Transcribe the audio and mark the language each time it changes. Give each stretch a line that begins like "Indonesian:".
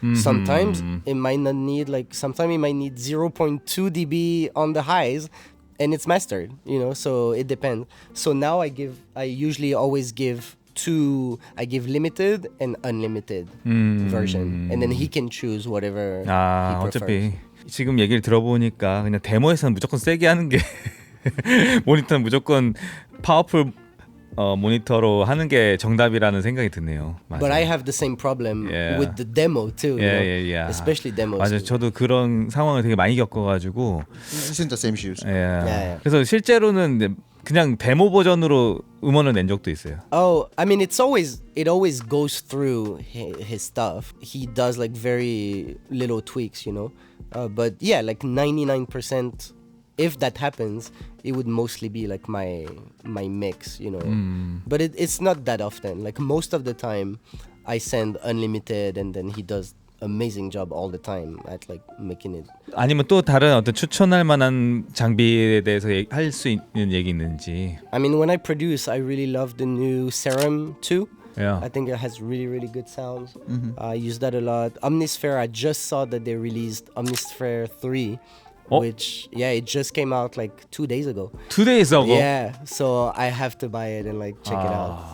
English: Sometimes it might not need, like, sometimes it might need 0.2 dB on the highs and it's mastered, you know, so it depends. So now I usually always give I give limited and unlimited version, and then he can choose whatever he prefers.
Korean: 어차피 지금 얘기를 들어보니까 그냥 데모에서는 무조건 세게 하는 게 모니터는 무조건 파워풀 모니터로 하는 게 정답이라는 생각이 드네요. 맞아요.
English: But I have the same problem with the demo too. Especially demos.
Korean: 맞아요. 저도 그런 상황을 되게 많이 겪어가지고. It's in the same shoes. 그래서 실제로는 그냥 데모 버전으로 음원을 낸 적도 있어요.
English: Oh, I mean, it always goes through his stuff. He does like very little tweaks, you know. But yeah, like 99%, if that happens, it would mostly be like my mix, you know. But it's not that often. Like most of the time, I send unlimited, and then he does amazing job all the time at like making it.
Korean: 아니면 또 다른 어떤 추천할 만한 장비에 대해서 할 수 있는 얘기 있는지.
English: I mean, when I produce, I really love the new Serum 2. Yeah. I think it has really good sounds. I use that a lot. Omnisphere, I just saw that they released Omnisphere 3. Which it just came out like 2 days ago. 2 days ago? Yeah, so I have to buy it and like check it out.